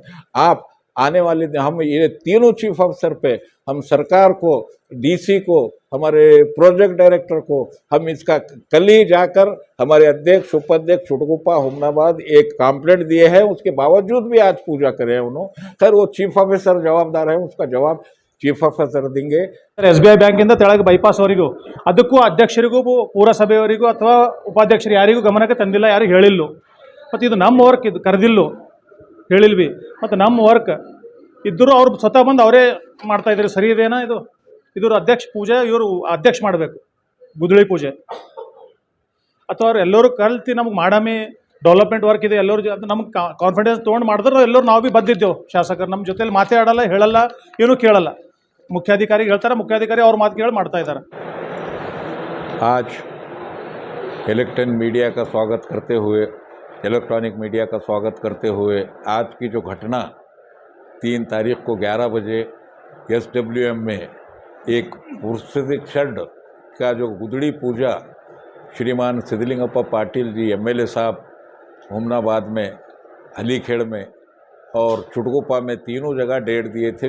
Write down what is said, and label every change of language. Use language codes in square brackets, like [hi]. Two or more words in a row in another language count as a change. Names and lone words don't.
[hi] आप आने वाले दिन हम ये तीनों [en] chief officer [hi] पे हम सरकार को, डीसी को, हमारे [en] project director [hi] को हम इसका कल ही जाकर हमारे अध्यक्ष उपाध्यक्ष छुटगुप्पा हुमनाबाद एक कंप्लेंट दिए हैं, उसके बावजूद भी आज पूजा करे उन्होंने। खैर वो [en] chief officer [hi] जवाबदार है, उसका जवाब [en] chief officer [hi] देंगे। [kn] SBI ಬ್ಯಾಂಕಿಂದ ತೆಳಗೆ ಬೈಪಾಸ್ ವರೆಗೂ ಅದಕ್ಕೂ ಅಧ್ಯಕ್ಷರಿಗೂ ಪುರಸಭೆಯವರಿಗೂ ಅಥವಾ ಉಪಾಧ್ಯಕ್ಷರು ಯಾರಿಗೂ ಗಮನಕ್ಕೆ ತಂದಿಲ್ಲ, ಯಾರಿಗೂ ಹೇಳಿಲ್ಲ. ಮತ್ತು ಇದು ನಮ್ಮ ವರ್ಕ್, ಇದು ಕರೆದಿಲ್ಲ, ಹೇಳಿಲ್ವಿ. ಮತ್ತು ನಮ್ಮ ವರ್ಕ್ ಇದ್ದರೂ ಅವ್ರು ಸ್ವತಃ ಬಂದು ಅವರೇ ಮಾಡ್ತಾ ಇದ್ದಾರೆ. ಸರಿ ಇದೇನಾ? ಇದ್ರ ಅಧ್ಯಕ್ಷ ಪೂಜೆ ಇವರು ಅಧ್ಯಕ್ಷ ಮಾಡಬೇಕು, ಗುದ್ದಲಿ ಪೂಜೆ. ಅಥವಾ ಅವ್ರು ಎಲ್ಲರೂ ಕಲ್ತು ನಮ್ಗೆ ಮಾಡಾಮಿ [en] development work [kn] ಇದೆ, ಎಲ್ಲರೂ ಅದು ನಮ್ಗೆ ಕಾನ್ಫಿಡೆನ್ಸ್ ತೊಗೊಂಡು ಮಾಡಿದ್ರೆ ಎಲ್ಲರೂ ನಾವು ಭೀ ಬದ್ದಿದ್ದೇವೆ. ಶಾಸಕರು ನಮ್ಮ ಜೊತೆಲಿ ಮಾತಾಡಲ್ಲ, ಹೇಳಲ್ಲ, ಏನೂ ಕೇಳಲ್ಲ. मुख्याधिकारी ಹೇಳ್ತಾರೆ, [hi] मुख्याधिकारी और [kn] मात ಕೇಳಿ ಮಾಡ್ತಾ ಇದ್ದಾರೆ. [hi] आज [en] electronic media [hi] का स्वागत करते हुए आज की जो घटना 3 तारीख को 11 बजे SWM में एक पुरुषोत्तम षड का जो गुदड़ी पूजा श्रीमान सिद्धलिंगप्पा पाटिल जी MLA साहब हुमनाबाद में, हलीखेड़ में और छुटगुप्पा में तीनों जगह डेट दिए थे।